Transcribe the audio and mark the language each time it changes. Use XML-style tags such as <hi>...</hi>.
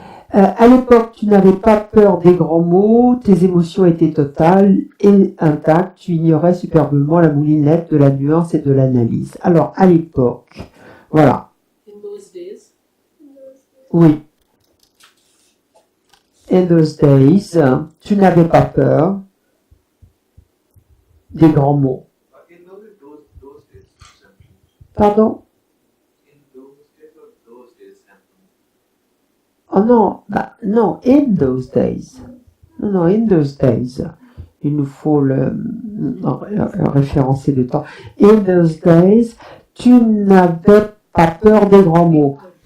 <fr>À l'époque, tu n'avais pas peur des grands mots, tes émotions étaient totales et intactes, tu ignorais superbement la moulinette de la nuance et de l'analyse. Alors, à l'époque, voilà.</fr> <en>In those days.</en> <fr>Oui.</fr> <en>In those days,</en> <fr>tu n'avais pas peur des grands mots.</fr> <en>In those days, simply.</en> <fr>Pardon?</fr> <en>In those days or those days, simply.</en> <fr>Oh non, bah, non,</fr> <en>in those days. Non, in those days.</en> <fr>Il nous faut le référencer de temps.</fr> <en>In those days,</en> <fr>tu n'avais pas peur des grands mots.</fr>